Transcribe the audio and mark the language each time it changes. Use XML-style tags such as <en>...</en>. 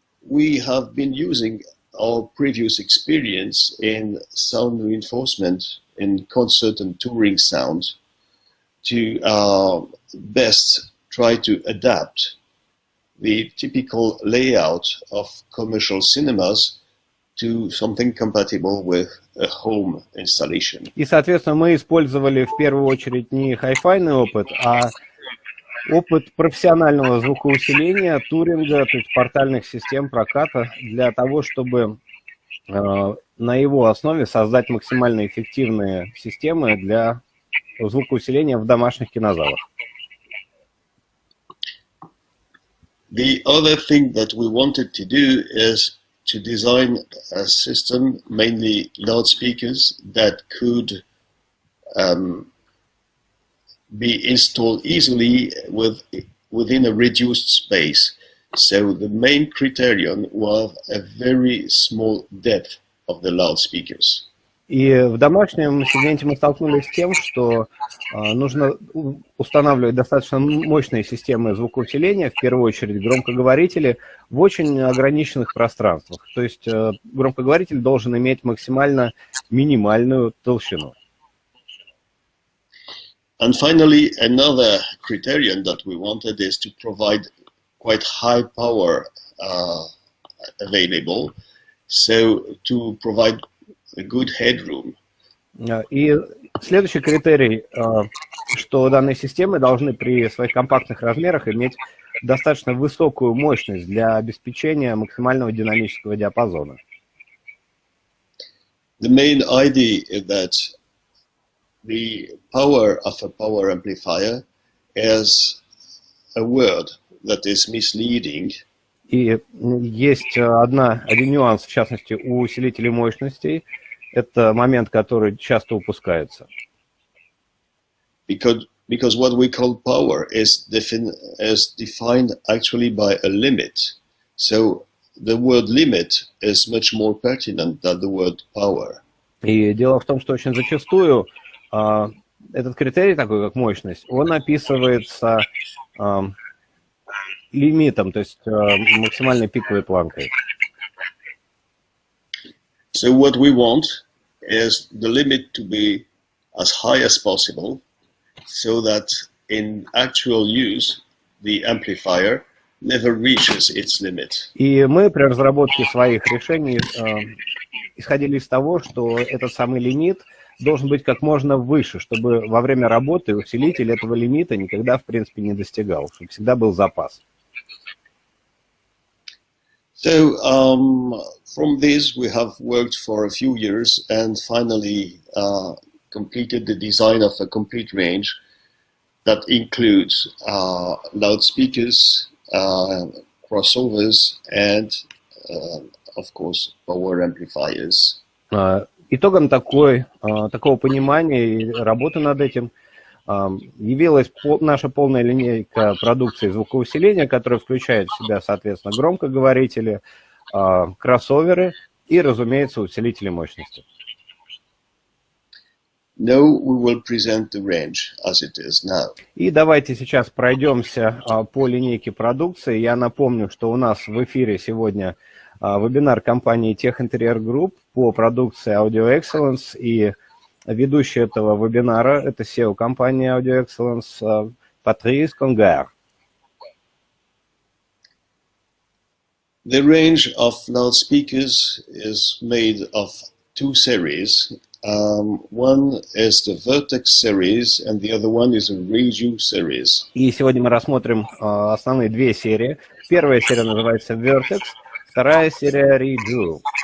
<en>We have been using our previous experience in sound reinforcement in concert and touring sound to best try to adapt the typical layout of commercial cinemas to something compatible with a home installation.</en> <ru>И, соответственно, мы использовали в первую очередь не хай-файный опыт, а опыт профессионального звукоусиления, туринга, то есть портальных систем проката, для того, чтобы на его основе создать максимально эффективные системы для звукоусиления в домашних кинозалах.</ru> <en>The other thing that we wanted to do is to design a system, mainly loudspeakers, that could be installed easily within a reduced space. So the main criterion was a very small depth of the loudspeakers.</en> <ru>И в домашнем сегменте мы столкнулись с тем, что нужно устанавливать достаточно мощные системы звукоусиления, в первую очередь громкоговорители, в очень ограниченных пространствах. То есть громкоговоритель должен иметь максимально минимальную толщину.</ru> <en>And finally, another criterion that we wanted is to provide quite high power available, so to provide a good headroom.</en> <ru>И следующий критерий, что данные системы должны при своих компактных размерах иметь достаточно высокую мощность для обеспечения максимального динамического диапазона.</ru> <en>The main idea is that the power of a power amplifier is a word that is misleading.</en> <ru>И есть один нюанс, в частности, у усилителей мощностей. Это момент, который часто упускается.</ru> <en>Because what we call power is defined actually by a limit. So the word limit is much more pertinent than the word power.</en> <ru>И дело в том, что очень зачастую этот критерий, такой как мощность, он описывается лимитом, то есть максимальной пиковой планкой.</ru> <en>So what we want is the limit to be as high as possible, so that in actual use the amplifier never reaches its limit.</en> <ru>И мы при разработке своих решений исходили из того, что этот самый лимит должен быть как можно выше, чтобы во время работы усилитель этого лимита никогда, в принципе, не достигал, чтобы всегда был запас.</ru> <en>So from this we have worked for a few years and finally completed the design of a complete range that includes loudspeakers, crossovers and of course power amplifiers.</en> <ru>Итогом такого понимания и работы над этим явилась наша полная линейка продукции звукоусиления, которая включает в себя, соответственно, громкоговорители, кроссоверы и, разумеется, усилители мощности.</ru> <en>Now we will present the range as it is now.</en> <ru>И давайте сейчас пройдемся по линейке продукции. Я напомню, что у нас в эфире сегодня вебинар компании Tech Interior Group по продукции Audio Excellence, и ведущий этого вебинара – это SEO компании Audio Excellence Patrice Conger.</ru> <en>The range of loudspeakers is made of two series. One is the Vertex series, and the other one is a Radio series.</en> <ru>И сегодня мы рассмотрим основные две серии. Первая серия называется Vertex, вторая серия Radio.</ru>